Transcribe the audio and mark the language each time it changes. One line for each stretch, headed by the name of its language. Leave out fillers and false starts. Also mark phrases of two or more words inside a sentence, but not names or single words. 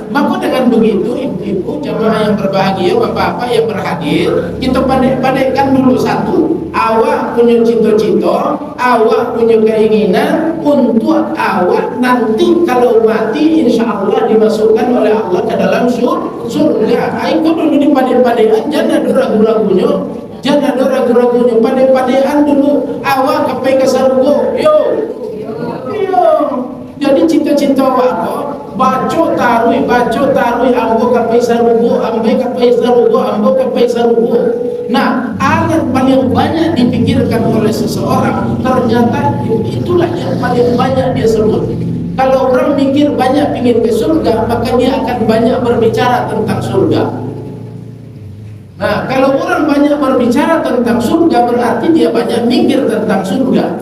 Indonesian: Maka dengan begitu ibu-ibu jamaah yang berbahagia, bapak-bapak yang berhadir, kita pandai-pandaikan dulu satu, awak punya cita-cita, awak punya keinginan untuk awak nanti kalau mati
Arabic: إن شاء الله
Indonesian: dimasukkan oleh Allah ke dalam surga. Itu dulu dipandai-pandaikan, jangan ada ragu-ragunya. Jangan ada ragu-ragunya, pandai-pandaian dulu awak kapai ke surga. Yo. Jadi cita-cita
Minangkabau: awak baca tarui ambo kapai sarugo, ambo kapai sarugo.
Indonesian: Nah, alat paling banyak dipikirkan oleh seseorang ternyata itulah yang paling banyak dia sebut. Kalau orang mikir banyak ingin ke surga, maka dia akan banyak berbicara tentang surga. Nah, kalau orang banyak berbicara tentang surga berarti dia banyak mikir tentang surga.